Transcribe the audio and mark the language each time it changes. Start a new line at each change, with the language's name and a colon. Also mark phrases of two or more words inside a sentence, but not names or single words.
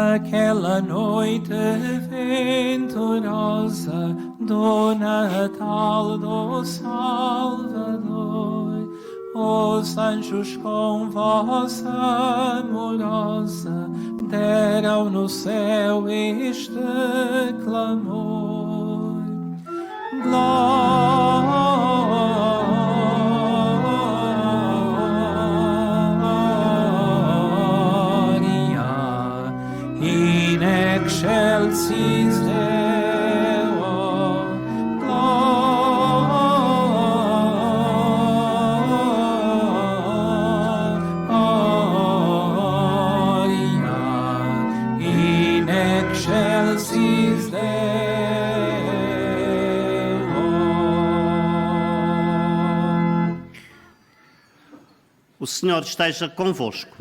Portuguese: naquela noite venturosa do Natal do Salvador, os anjos com voz amorosa deram no céu este
Latin: clamor: Gloria in excelsis Deo, Gloria in excelsis Deo.
Portuguese: O Senhor esteja convosco.